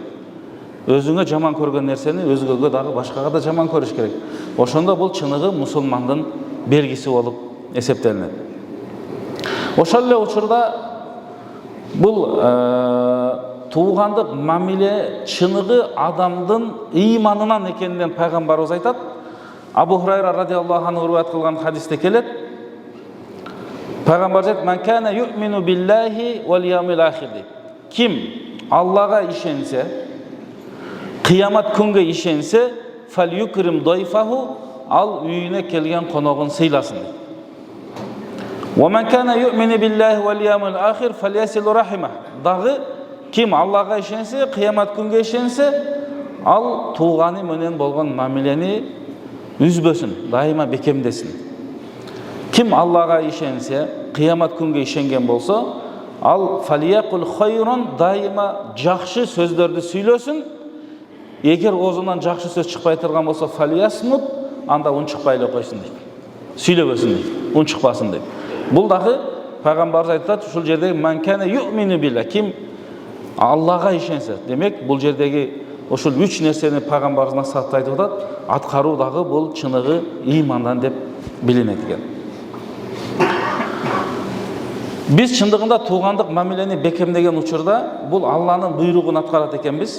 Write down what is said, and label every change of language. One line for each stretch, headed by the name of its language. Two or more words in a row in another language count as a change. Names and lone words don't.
Kyrgyz: Өзүңө жаман көргөн нерсени өзгөгө дагы башкага да жаман көрүш керек. Ошондо бул чыныгы мусулмандын белгиси болуп эсептелинет. Ошол эле учурда бул туугандык мамиле чыныгы адамдын ыйманынан экенинен пайгамбарыбыз айтат. Абу Хурайра радиаллаху анху риваят кылган хадисте келет. Пайгамбар айтат:
Arabic: "من كان يؤمن بالله واليوم الآخر" дейт.
Kyrgyz: Ким Аллага ишенсе, кыямат күнгө ишенсе,
Arabic: فليكرم ضيفه,
Kyrgyz: ал үйүнө келген коногун сыйласын дейт.
Arabic: "ومن كان يؤمن بالله واليوم الآخر فليصل رحمه".
Kyrgyz: Дагы ким Аллага ишенсе, кыямат күнгө ишенсе, ал тууганы менен болгон мамилени үзбөсүн, дайыма бекемдесин. Ким Аллага ишенсе, кыямат күнгө ишенген болсо, ал
Arabic: فليقل خيرا,
Kyrgyz: дайыма жакшы сөздөрдү сүйлөсүн. Эгер оозунан жакшы сөз чыкпай турган болсо, фалиясмут, анда унчукпай эле койсун дейт. Сүйлөбөсүн дейт, унчукпасын дейт. Бул дагы пайгамбарыбыз айтат, ушул жерде
Arabic: من كان يؤمن بالله,
Kyrgyz: ким Аллага ишенсе. Демек, бул жердеги ушул 3 нерсени пайгамбарыбыз насаатта айтып атат. Аткаруу дагы бул чыныгы ыймандан деп билинет экен. Биз чындыгында туугандык мамилени бекемдеген учурда бул Алланын буйругун аткарат экенбиз.